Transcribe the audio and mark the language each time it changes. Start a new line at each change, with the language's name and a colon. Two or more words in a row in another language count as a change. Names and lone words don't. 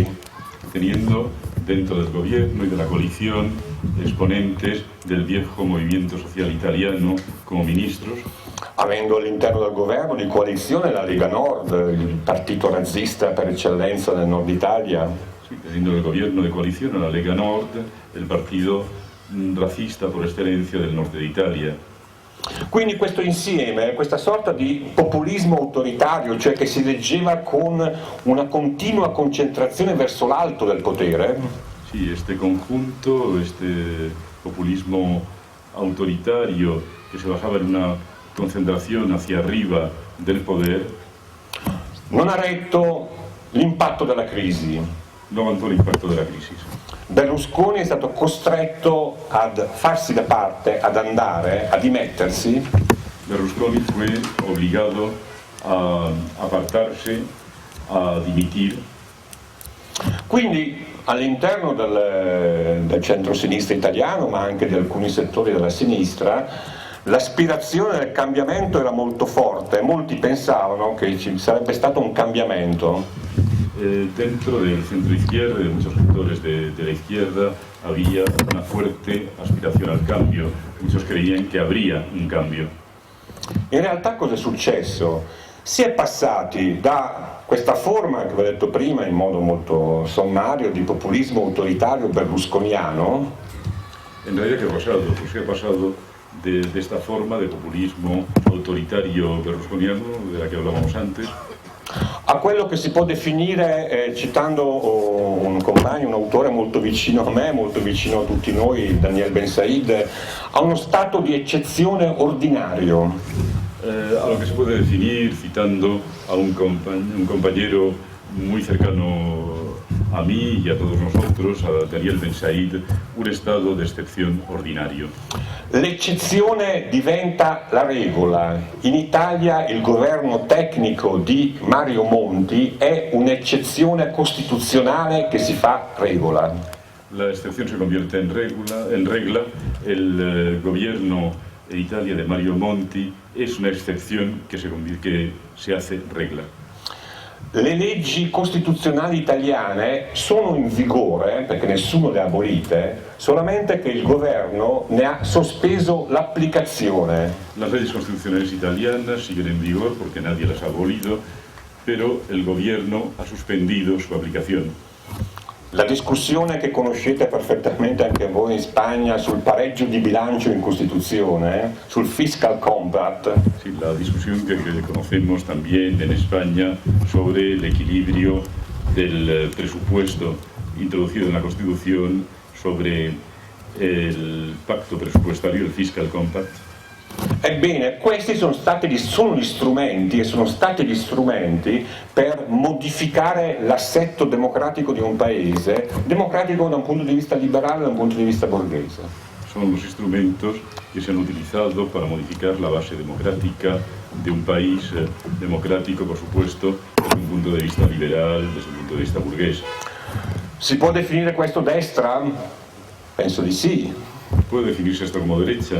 Spanish: Teniendo dentro del gobierno y de la coalición exponentes del viejo movimiento social italiano como ministros.
Italian: Avendo all'interno del governo di coalizione la Lega Nord, il partito razzista per eccellenza del Nord Italia.
Spanish: Sí, teniendo el gobierno de coalición a la Lega Nord, el partido racista por excelencia del norte de Italia.
Italian: Quindi questo insieme, questa sorta di populismo autoritario, cioè che si leggeva con una continua concentrazione verso l'alto del potere.
Spanish: Sí, este conjunto, este populismo autoritario que se basaba en una concentración hacia arriba del poder,
Italian: non ha retto l'impatto della crisi.
Spanish: no aguantó el impacto de la crisis.
Italian: Berlusconi è stato costretto ad farsi da parte, ad andare, a dimettersi.
Spanish: Berlusconi fue obligado a apartarse, a dimitir.
Italian: Quindi all'interno del centro-sinistra italiano, ma anche di alcuni settori della sinistra, l'aspirazione del cambiamento era molto forte. Molti pensavano che ci sarebbe stato un cambiamento.
Spanish: Dentro del centro izquierda y de muchos sectores de la izquierda había una fuerte aspiración al cambio. Muchos creían que habría un cambio.
Italian: In realtà cosa è successo? Si è passati da questa forma che vi ho detto prima in modo molto sommario di populismo autoritario berlusconiano.
Spanish: En realidad, ¿qué ha pasado? Pues ¿qué ha pasado de esta forma de populismo autoritario berlusconiano de la que hablábamos antes?
Italian: A quello che si può definire, citando un compagno, un autore molto vicino a me, molto vicino a tutti noi, Daniel Ben Said, a uno stato di eccezione ordinario.
Spanish: A lo que se puede definir, citando a un compañero muy cercano a mí y a todos nosotros, a Daniel Ben Said, un estado de excepción ordinario.
Italian: L'eccezione diventa la regola. In Italia il governo tecnico di Mario Monti è un'eccezione costituzionale che si fa regola.
Spanish: La excepción se convierte en regla. El gobierno en Italia de Mario Monti es una excepción que se hace regla.
Italian: le leggi costituzionali italiane sono in vigore, perché nessuno le ha abolite, solamente che il governo ne ha sospeso l'applicazione.
Spanish: Las leyes constitucionales italianas siguen en vigor porque nadie las ha abolido, pero el gobierno ha suspendido su aplicación.
Italian: La discussione che conoscete perfettamente anche voi in Spagna sul pareggio di bilancio in Costituzione, sul
English: fiscal compact.
Spanish: Sí, la discusión que conocemos también en España sobre el equilibrio del presupuesto introducido en la Constitución, sobre el pacto presupuestario, el
English: fiscal compact.
Italian: Ebbene, questi sono stati gli strumenti per modificare l'assetto democratico di un paese, democratico da un punto di vista liberale e da un punto di vista borghese.
Spanish: Son los instrumentos que se han utilizado para modificar la base democrática de un país democrático, por supuesto, desde un punto de vista liberal, desde un punto de vista burgués.
Italian: Si può definire questo destra? Penso di sì.
Spanish: ¿Puede definirse esto como derecha?